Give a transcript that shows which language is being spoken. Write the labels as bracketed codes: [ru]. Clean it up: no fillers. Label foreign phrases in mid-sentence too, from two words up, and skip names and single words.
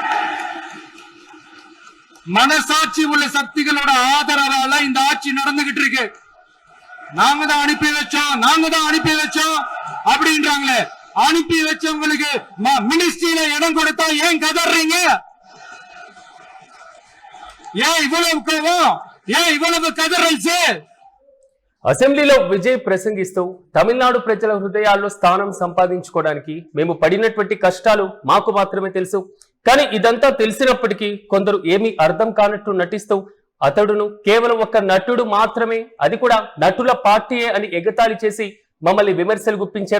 [ta] மனசாட்சி உள்ள சக்திகளோட ஆதரவால இந்த ஆட்சி நடந்துகிட்டு இருக்கு. நாங்க தான் அனுப்பி வச்சோம் அப்படின்றாங்களே. அனுப்பி வச்சவங்களுக்கு மினிஸ்ட்ரியில இடம் கொடுத்தா ஏன் கதறீங்க? ஏன் இவ்வளவு கோவம்? ஏன் இவ்வளவு கதறல்ஸ்? [te] అసెంబ్లీలో విజయ్ ప్రసంగిస్తూ తమిళనాడు ప్రజల హృదయాల్లో స్థానం సంపాదించుకోవడానికి మేము పడినటువంటి కష్టాలు మాకు మాత్రమే తెలుసు. కానీ ఇదంతా తెలిసినప్పటికీ కొందరు ఏమీ అర్థం కానట్టు నటిస్తూ అతడును కేవలం ఒక నటుడు మాత్రమే, అది కూడా నటుల పార్టీయే అని ఎగతాళి చేసి మమ్మల్ని విమర్శలు గుప్పించారు.